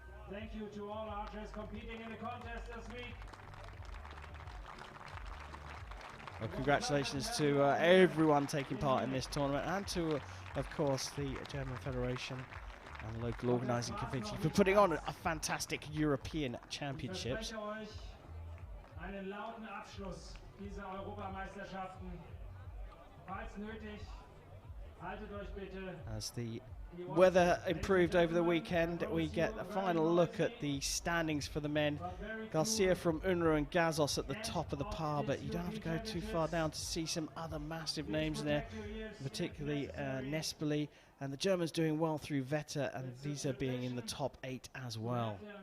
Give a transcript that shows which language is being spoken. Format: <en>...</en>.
<en>Thank you to all archers competing in the contest this week. Well, congratulations to everyone taking part in this tournament, and to, of course, the German Federation and the local organising committee for putting on a fantastic European Championships.</en> <de>Einen lauten Abschluss dieser Europameisterschaften. Falls nötig, haltet euch bitte.</de> <en>As the weather improved over the weekend, we get a final look at the standings for the men. Garcia from Unruh and Gazos at the top of the pile, but you don't have to go too far down to see some other massive names there, particularly Nespoli, and the Germans doing well through Vetter and Visa being in the top 8 as well.</en>